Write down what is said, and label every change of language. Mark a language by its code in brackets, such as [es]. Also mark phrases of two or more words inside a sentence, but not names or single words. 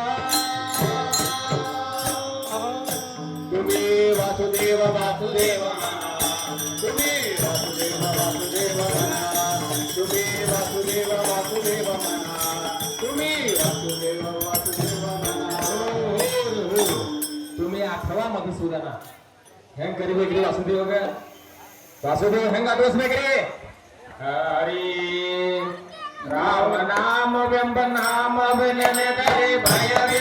[mr] तुम्ही वासुदेव वासुदेव तुम्ही वासुदेव वासुदेव म्हणा तुम्ही वासुदेव वासुदेव म्हणा तुम्ही वासुदेव वासुदेव म्हणा तुम्ही आठवा मधुसूदना [kn] ಹೆಂಗ್ ಕರಿಬೇಕ್ರಿ ವಾಸುದೇವ ವಾಸುದೇವ ಹೆಂಗ್ ಆಟೋಸ್ಬೇಕ್ರಿ ಹರಿ ರಾಮ ನಾಮವೆಂಬ ನಾಮವ ನೆನೆದರೆ ಭಯ